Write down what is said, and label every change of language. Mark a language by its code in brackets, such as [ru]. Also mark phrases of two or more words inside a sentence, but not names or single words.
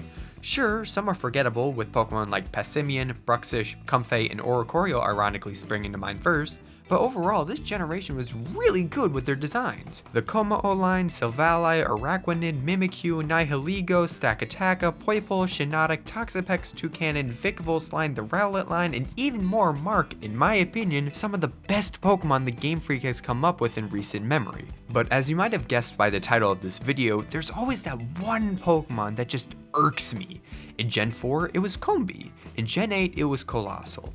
[en] Sure, some are forgettable, with Pokemon like Passimian, Bruxish, Comfey, and Oricorio ironically springing to mind first, but overall, this generation was really good with their designs. The Komao line, Silvally, Araquanid, Mimikyu, Nihilego, Stakataka, Poipole, Shiinotic, Toxapex, Toucannon, Vikavolt line, the Rowlet line, and even more mark, in my opinion, some of the best Pokemon the Game Freak has come up with in recent memory. But as you might have guessed by the title of this video, there's always that one Pokemon that just irks me. In Gen 4, it was Combee. In Gen 8, it was Colossal.